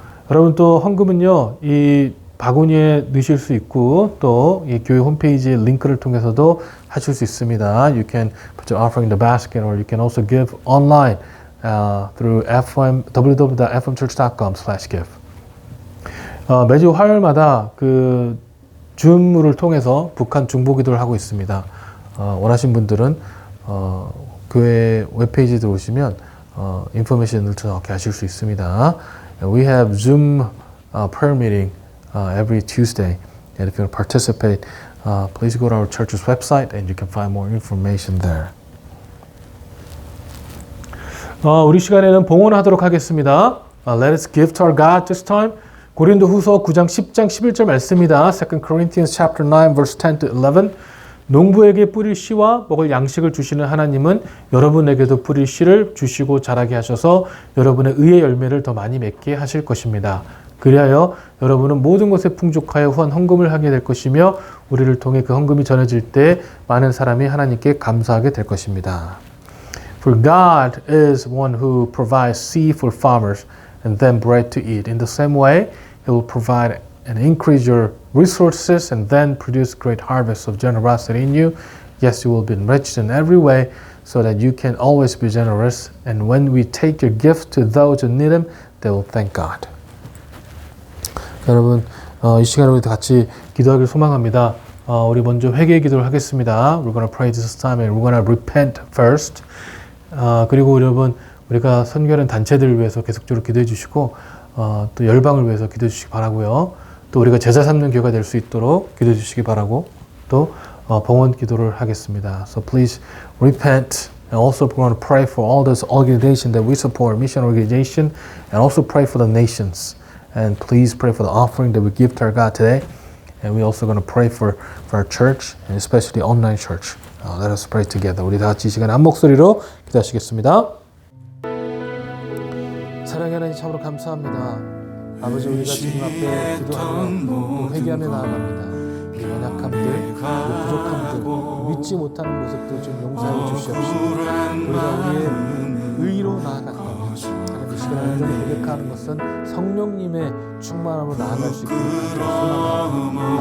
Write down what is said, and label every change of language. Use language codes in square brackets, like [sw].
[ko] 여러분 또 헌금은요 이 바구니에 넣으실 수 있고 또 이 교회 홈페이지 링크를 통해서도 하실 수 있습니다. [en] You can put your offering in the basket, or you can also give online. Through www.fmchurch.com/give. [ko] 매주 화요일마다 그 줌을 통해서 북한 중보기도를 하고 있습니다. 원하신 분들은 교회 웹페이지에 들어오시면 인포메이션을 정확히 하실 수 있습니다. [en] We have Zoom prayer meeting every Tuesday, and if you want to participate, please go to our church's website and you can find more information there. [ko] 우리 시간에는 봉헌하도록 하겠습니다. [en] Let us give to our God this time. [ko] 고린도 후서 9장 10장 11절 말씀입니다. [en] 2 Corinthians chapter 9 verse 10 to 11. [ko] 농부에게 뿌릴 씨와 먹을 양식을 주시는 하나님은 여러분에게도 뿌릴 씨를 주시고 자라게 하셔서 여러분의 의의 열매를 더 많이 맺게 하실 것입니다. 그리하여 여러분은 모든 것에 풍족하여 후한 헌금을 하게 될 것이며 우리를 통해 그 헌금이 전해질 때 많은 사람이 하나님께 감사하게 될 것입니다. [en] For God is one who provides seed for farmers and then bread to eat. In the same way, He will provide and increase your resources and then produce great harvests of generosity in you. Yes, you will be enriched in every way so that you can always be generous. And when we take your gift to those who need them, they will thank God. [ko] 여러분, 이 시간에 우리 같이 기도하길 소망합니다. 우리 먼저 회개 기도를 하겠습니다. [en] We're going to pray this time and we're going to repent first. [ko] 그리고 여러분, 우리가 선교하는 단체들을 위해서 계속적으로 기도해 주시고 또 열방을 위해서 기도해 주시기 바라고요. 또 우리가 제자 삼는 교회가 될 수 있도록 기도해 주시기 바라고 또 봉헌 기도를 하겠습니다. [en] So please repent and also we're going to pray for all those organizations that we support, mission organization, and also pray for the nations. And please pray for the offering that we give to our God today. And we're also going to pray for our church and especially online church. Let us pray together. [ko] 우리 다 같이 이 시간에 한 목소리로 기도하시겠습니다. 사랑의 하나님 참으로 감사합니다. 아버지 우리가 주님 앞에 기도하며 또 회개하며 나아갑니다. 우리 연약함들, 우리 부족함들, 믿지 못하는 모습들 좀 용서하여 주시옵시고 우리가 우리의 의로 나아갔다면 하나님 이 시간에 온전히 고백하는 것은 성령님의 충만함으로 나아갈 수 있도록 소망합니다.